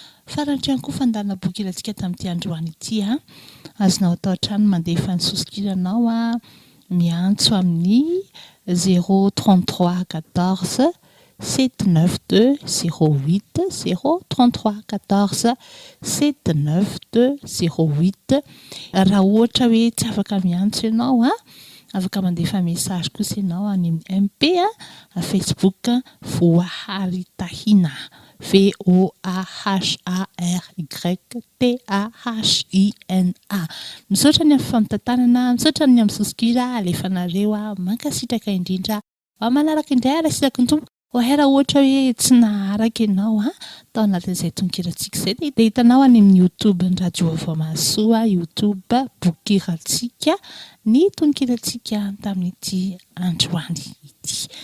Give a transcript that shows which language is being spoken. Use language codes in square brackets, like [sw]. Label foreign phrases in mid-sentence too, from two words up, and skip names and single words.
[mg] Farany ihany koa fandana boky ilantsika tamin'ity androany ity, a. Azonao atao hatrany mandefa ny sosokiranao, a, miantso amin'ny zéro trente-trois quatorze sept neuf deux zéro huit, zéro trente-trois quatorze sept neuf deux zéro huit. Raha ohatra hoe tsy afaka miantso ianao, a, afaka mandefa message kosa ianao any amin'ny M P, a, Facebook, a, Voahary Tahina. V O A H A R Y T A H I N A. Misaotra ny amin'ny fanatanana, misaotra ny amin'ny sosonkira, alefanareo, a, mankasitraka indrindra. Ao manaraka indray, ara sisaka ny Tompo. Ho hay raha ohatra hoe tsy naharaka ianao, a, tao anatin'izay tonokirantsika izay, dia, dia hitanao any amin'ny YouTube ny Radio Vaovao Mahasoa, YouTube Bokirantsika, ny tonokirantsika tamin'ity androany ity.